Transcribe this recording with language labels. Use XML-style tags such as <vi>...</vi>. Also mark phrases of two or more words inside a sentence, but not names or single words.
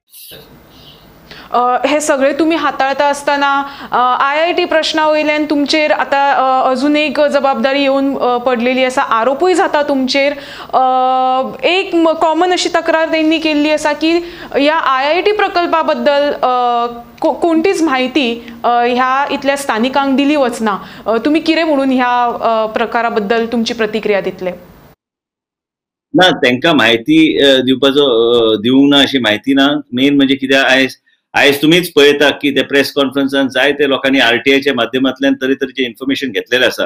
<kok>हे सगळे तुम्ही हाताळता असताना IIT प्रश्ना वयल्यान तुमचेर आता अजून एक जबाबदारी येऊन पडलेली असा, आरोपूय जाता तुमचेर. एक कॉमन अशी तक्रार त्यांनी केल्ली असा की या IIT प्रकल्पाबद्दल कोणतीच माहिती ह्या इथल्या स्थानिकांक दिली वचना. तुम्ही कितें म्हणून ह्या प्रकाराबद्दल तुमची प्रतिक्रिया दितले? ना, तांकां माहिती दिवंक ना अशी माहिती ना. मेन म्हणजे कित्याक आयज तुम्हीच पळयता की ते</kok> <en>press conferenceान</en> <kok>जायते लोकांनी RTIच्या माध्यमांतल्यान तरेतरेचे इन्फॉर्मेशन घेतलेले आसा.</kok>